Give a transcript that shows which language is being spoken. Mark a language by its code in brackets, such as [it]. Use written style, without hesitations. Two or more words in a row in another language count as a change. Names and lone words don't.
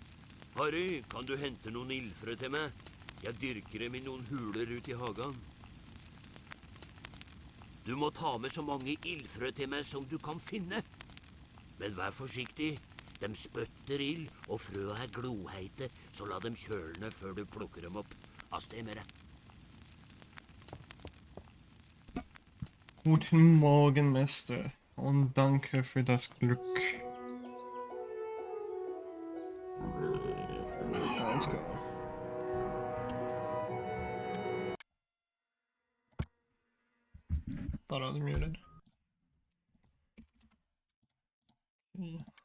[no] Harry, kan du hente noen ildfrø til meg? Jeg dyrker dem i noen huler ut i hagen. Du må ta med så mange ildfrø til meg som du kan finne. Men vær forsiktig. De spøtter ild, og frøa er gloheite, så la dem kjølne før du plukker dem opp. Avsted med deg. [de] Guten Morgen, Mester. Und danke für das Glück. [en] Let's go. Thought I was muted. see.